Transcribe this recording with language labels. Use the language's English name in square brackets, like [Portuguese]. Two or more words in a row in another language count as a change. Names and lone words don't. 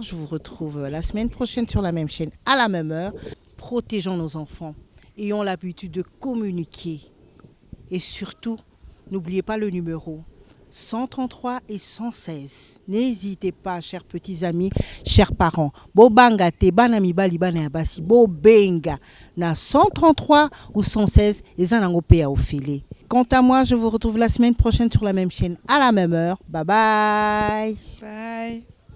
[French] Je vous retrouve la semaine prochaine sur la même chaîne, à la même heure. Protégeons nos enfants. Ayons l'habitude de communiquer. Et surtout, n'oubliez pas le numéro 133 et 116. N'hésitez pas, chers petits amis, chers parents. [Lingala] Bobanga te banami bali bana yabasi bo benga na 133 ou 116 et zanango pe a ofele. [French] Quant à moi, je vous retrouve la semaine prochaine sur la même chaîne à la même heure. [English] Bye bye. Bye.